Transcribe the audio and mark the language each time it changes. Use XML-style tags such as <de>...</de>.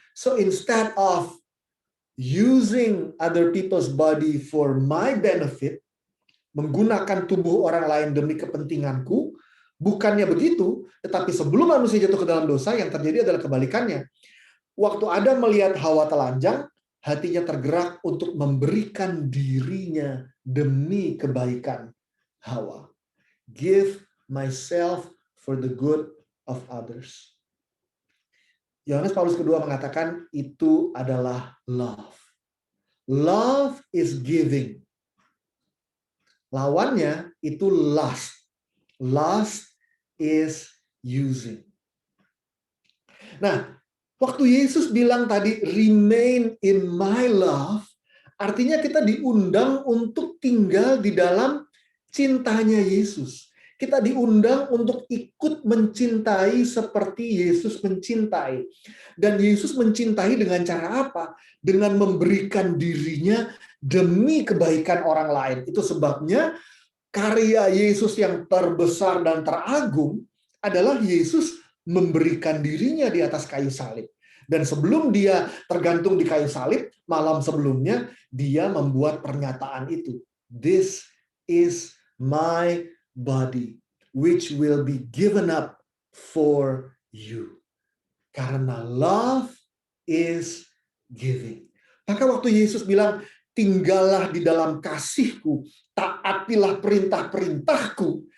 <en>So instead of using other people's body for my benefit,</en> <id>menggunakan tubuh orang lain demi kepentinganku, bukannya begitu, tetapi sebelum manusia jatuh ke dalam dosa, yang terjadi adalah kebalikannya. Waktu Adam melihat Hawa telanjang, hatinya tergerak untuk memberikan dirinya demi kebaikan Hawa.</id> <en>Give myself for the good of others.</en> <id>Yohanes Paulus kedua mengatakan itu adalah love.</id> <en>Love is giving.</en> <id>Lawannya itu</id> <en>lust. Lust is using.</en> <id>Nah, waktu Yesus bilang tadi,</id> <en>remain in my love,</en> <id>artinya kita diundang untuk tinggal di dalam cintanya Yesus. Kita diundang untuk ikut mencintai seperti Yesus mencintai. Dan Yesus mencintai dengan cara apa? Dengan memberikan dirinya demi kebaikan orang lain. Itu sebabnya karya Yesus yang terbesar dan teragung adalah Yesus memberikan dirinya di atas kayu salib. Dan sebelum dia tergantung di kayu salib, malam sebelumnya dia membuat pernyataan itu.</id> <en>This is my body, which will be given up for you.</en> <id>Karena</id> <en>love is giving.</en> <id>Maka waktu Yesus bilang, tinggallah di dalam kasihku, taatilah perintah-perintahku.</id>